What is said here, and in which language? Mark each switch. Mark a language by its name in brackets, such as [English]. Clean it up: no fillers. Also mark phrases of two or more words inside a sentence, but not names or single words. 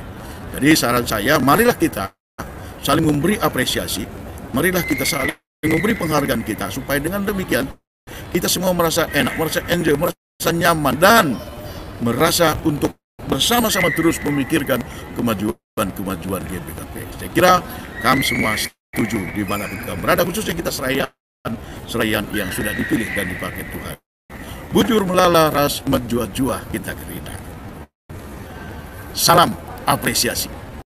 [Indonesian] Jadi saran saya, marilah kita saling memberi apresiasi, marilah kita saling memberi penghargaan kita, supaya dengan demikian kita semua merasa enak, merasa enjoy, merasa nyaman, dan merasa untuk bersama-sama terus memikirkan kemajuan GBKP. Saya kira kami semua setuju di mana kita berada, khususnya kita serayan yang sudah dipilih dan dipakai Tuhan. [Batak Karo] Bujur melala ras menjua-jua kita kerina. [Indonesian] Salam apresiasi.